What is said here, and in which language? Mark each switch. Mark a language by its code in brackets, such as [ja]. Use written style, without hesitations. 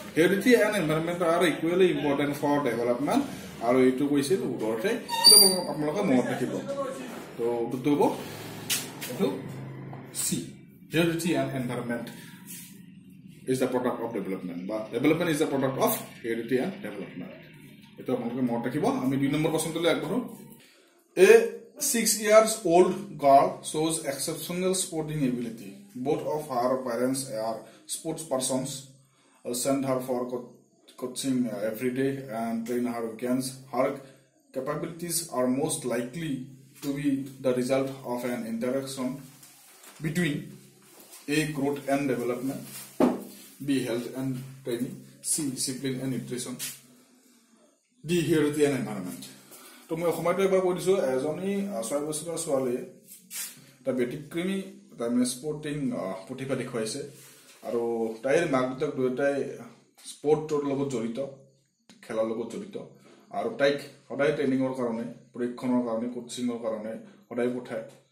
[en] heredity and environment are equally important for development, [as] আৰু এইটো কৈছিল উডৱৰ্থে। এইটো আপোনালোকে মনত ৰাখিব। তো উত্তৰটো হ'ব এইটো C, [en] Heredity and environment is the product of development, বা development is the product of heredity and development. [as] এইটো আপোনালোকে মনত ৰাখিব। আমি 2 number প্ৰশ্নটোলৈ আগবাঢ়ো। [en] A 6 years old girl shows exceptional sporting ability. Both of her parents are sports persons. Send her for coaching every day and train her weekends. Her capabilities are most likely to be the result of an interaction between A, growth and development, B, health and training, C, discipline and nutrition, D, heredity and environment. [as] তো মই সময়টো এবাৰ কৈ দিছোঁ। এজনী 6 বছৰীয়া ছোৱালীয়ে এটা ব্যতিক্ৰমী তাৰমানে স্পৰ্টিং প্ৰতিভা দেখুৱাইছে, আৰু তাইৰ মাক দেউতাক দুয়োটাই স্পৰ্টৰ লগত জড়িত, খেলাৰ লগত জড়িত, আৰু তাইক সদায় ট্ৰেইনিঙৰ কাৰণে, প্ৰশিক্ষণৰ কাৰণে, কোচিঙৰ কাৰণে সদায় পঠায়।